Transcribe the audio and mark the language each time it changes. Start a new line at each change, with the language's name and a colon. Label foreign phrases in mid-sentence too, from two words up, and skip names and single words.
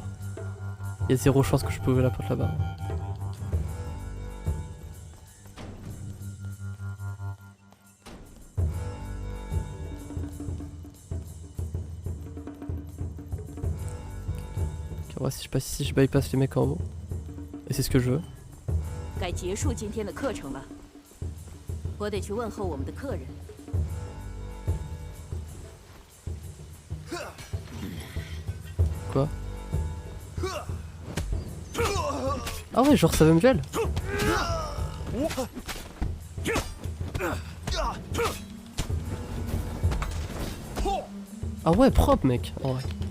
French: Il y a zéro chance que je peux ouvrir la porte là-bas. Ok, on va si je passe ici, je bypass les mecs en haut. Et c'est ce que je veux.
Chinese: 该结束今天的课程了，我得去问候我们的客人。
French: Quoi? Ah ouais, genre ça veut me gel. Ah ouais, propre mec, en vrai.